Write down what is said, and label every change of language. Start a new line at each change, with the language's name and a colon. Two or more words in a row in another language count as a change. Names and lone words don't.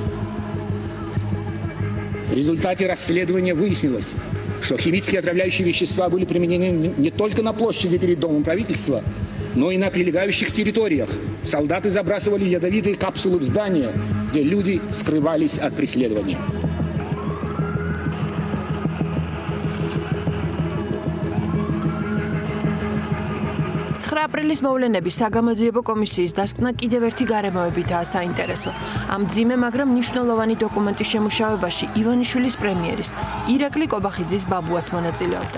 Russian: В результате расследования выяснилось, что химические отравляющие вещества были применены не только на площади перед Домом правительства, но и на прилегающих территориях. Солдаты забрасывали ядовитые капсулы в здания, где люди скрывались от преследования.
Georgian: აპრილის მოვლენების საგამოძიებო კომისიის დასკვნა კიდევ ერთი გარემოებითაა საინტერესო. ამ ძიმე, მაგრამ მნიშვნელოვანი დოკუმენტის შემუშავებაში ივანიშვილის პრემიერის ირაკლი კობახიძის ბაბუაც მონაწილეობდა.